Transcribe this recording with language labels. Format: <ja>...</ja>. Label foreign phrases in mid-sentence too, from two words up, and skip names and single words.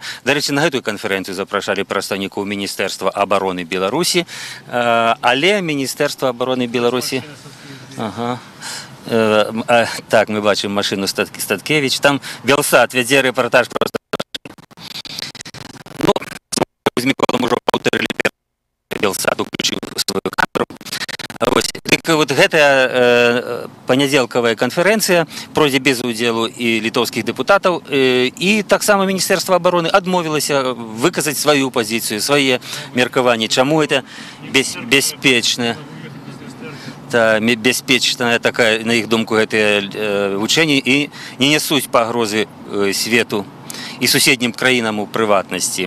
<uk>До речі, на цю конференцію запрошали представників Міністерства оборони Білорусі, але Міністерство оборони Білорусі... Ага. Так, ми бачимо машину Статкевич. Там Белсат веде репортаж просто. Ну, з Миколом уже повторили, Белсат включив свою камеру. Ось,</uk> <be>вот гэтая панядзелкавая канферэнцыя пройдзе без удзелу і літоўскіх дэпутатаў, і таксама Міністэрства абароны адмовілася выказаць сваю пазіцыю, свае меркаванні, чаму это бяспечна. Бяспечная такая, на іх думку, гэтыя вучэнні і не нясуць пагрозы свету і суседнім краінам у прыватнасці.</be>